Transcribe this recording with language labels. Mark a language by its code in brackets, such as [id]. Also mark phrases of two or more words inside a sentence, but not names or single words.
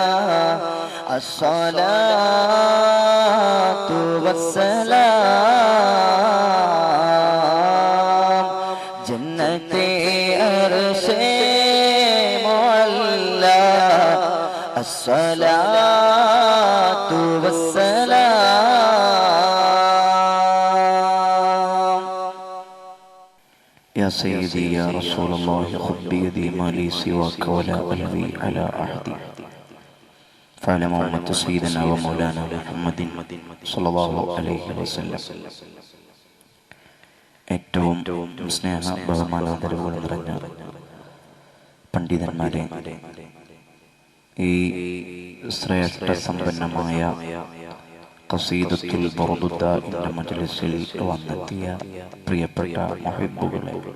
[ar] الصلاة والسلام جنت عرش معلى الصلاة والسلام يا سيدي يا رسول الله خذ بيدي ما لي سواك ولا ألوي على أحد فعلى أمة سيدنا ومولانا محمد صلى الله عليه وسلم [ml] ഏറ്റവും സ്നേഹ ബഹുമാനാദരവുകൾ നിറഞ്ഞ പണ്ഡിതന്മാരെ, ഈ ശ്രേഷ്ഠ സമ്പന്നമായ ഖസീദത്തുൽ ബർദുദ എന്ന മജ്ലിസിൽ വന്നെത്തിയ പ്രിയപ്പെട്ട മുഹിബ്ബുകളെ,